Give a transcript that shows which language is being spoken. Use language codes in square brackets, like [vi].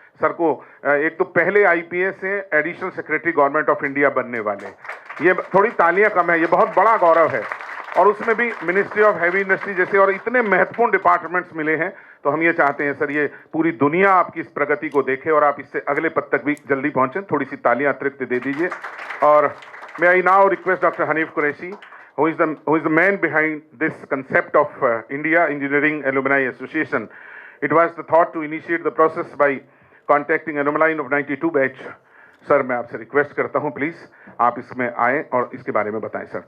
[hi] Sir को एक तो पहले आईपीएस से additional secretary government of India बनने वाले, ये थोड़ी तालियां कम है, ये बहुत बड़ा गौरव है। और उसमें भी मिनिस्ट्री ऑफ हैवी इंडस्ट्री जैसे और इतने महत्वपूर्ण डिपार्टमेंट्स मिले हैं। तो हम ये चाहते हैं सर, ये पूरी दुनिया आपकी इस प्रगति को देखे और आप इससे अगले पद तक भी जल्दी पहुंचे। थोड़ी सी तालियां अतिरिक्त दे दीजिए। [en] और may I now request Dr. Hanif Qureshi, who is the man behind this concept of India Engineering Alumni Association. It was the thought to initiate the process by contacting alumni of 92 batch. [hi] Sir मैं आपसे request करता हूं please आप इसमें आए और इसके बारे में बताएं सर।